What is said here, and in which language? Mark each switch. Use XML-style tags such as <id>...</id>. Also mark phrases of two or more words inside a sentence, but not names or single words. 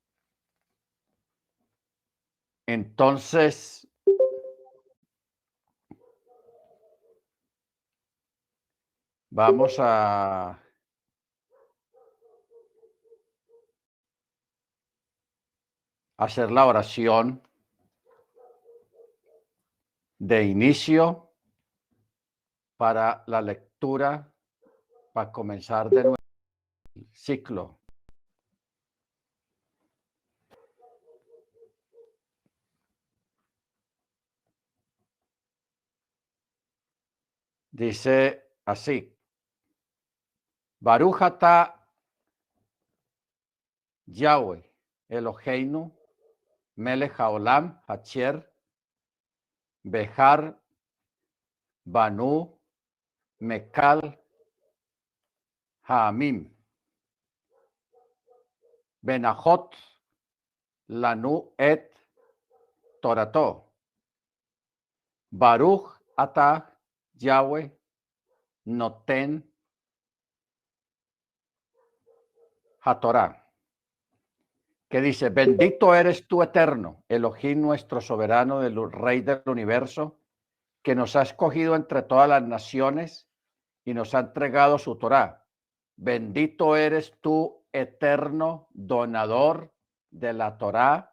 <es>Entonces, vamos a hacer la oración de inicio para la lectura, para comenzar de nuevo el ciclo. Dice así:</es> <he>ברוך אתה יהוה אלוהינו מלך העולם אשר בחר בנו מכל העמים ונתן לנו את תורתו. ברוך אתה יהוה נותן התורה.</he> <es>Que dice: bendito eres tú, eterno, Elohim, nuestro soberano, del Rey del universo, que nos ha escogido entre todas las naciones y nos ha entregado su Torá. Bendito eres tú, eterno donador de la Torá.</es>